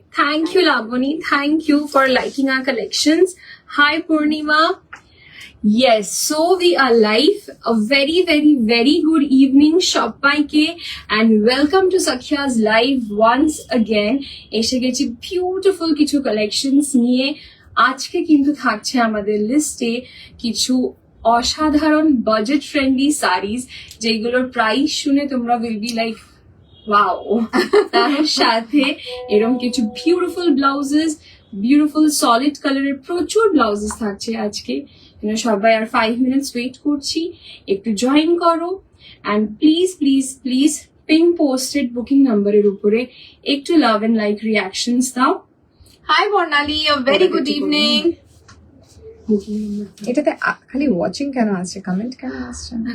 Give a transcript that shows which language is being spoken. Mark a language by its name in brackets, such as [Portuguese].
[English] Thank you Labani, thank you for liking our collections. Hi Purnima. Yes, so we are live. A very, very, very good evening, Shoppaike, and welcome to Sakya's live once again. [Bangla] এসে গেছি beautiful কিছু collections নিয়ে। আজকে কিন্তু থাকছে আমাদের লিস্টে কিছু অসাধারণ বাজেট ফ্রেন্ডলি সারিজ, যেগুলোর প্রাইস শুনে তোমরা [English] Will be like wow. [Bangla] তার সাথে এরকম কিছু বিউটিফুল ব্লাউজেস, বিউটিফুল সলিড কালারের প্রচুর ব্লাউজেস থাকছে আজকে। সবাই আর 5 মিনিটস ওয়েট করছি, একটু জয়েন করো and please please please pin posted booking নাম্বারের উপরে একটু লাভ এন্ড লাইক রিয়াকশনস দাও। [English] Hi Barnali, a very good evening. Booking number [Bangla] এটাতে খালি ওয়াচিং কেন আছে, কমেন্ট কেন আসছে?